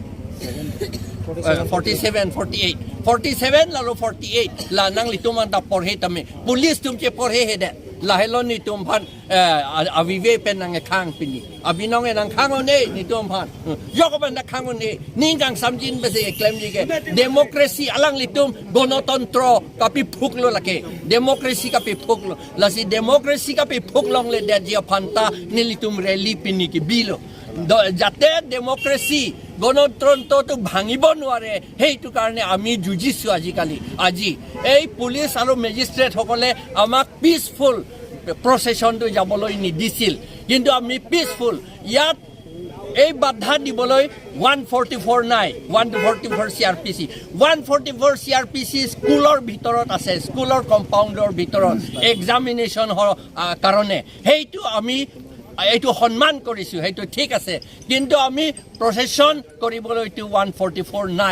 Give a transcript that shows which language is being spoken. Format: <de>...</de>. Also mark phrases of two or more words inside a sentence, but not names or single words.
<mjw>47 lalo 48 la nang lituman ta porhe tame police tumche porhe hede lahelo ni tumpan avive pen nang khang pini abinong nang khangone ni tumpan yokoban na khangone ningang samjin bese claim dige democracy alang litum gonotontro kapi phuklo lake democracy kapi phuklo lasi democracy kapi phuklong le de dia phanta nilitum rally pini ki bilo</mjw> <as>যাতে ডেমক্ৰেসি গণতন্ত্ৰটো ভাঙিব নোৱাৰে সেইটো কাৰণে আমি যুঁজিছো আজি এই পুলিচ আৰু মেজিষ্ট্ৰেট সকলে আমাক</as> <en>peaceful processionটো</en> <as>যাবলৈ নিদিছিল কিন্তু আমি পিসফুল ইয়াত এই বাধা দিবলৈ 144 নাই 144 CRPC 144 CRPC স্কুলৰ ভিতৰত আছে স্কুলৰ কম্পাউণ্ডৰ ভিতৰত এক্সামিনেশ্যন কাৰণে সেইটো আমি এইটো সম্মান কৰিছো সেইটো ঠিক আছে কিন্তু আমি প্ৰসেছন কৰিবলৈ 144 নাই</as>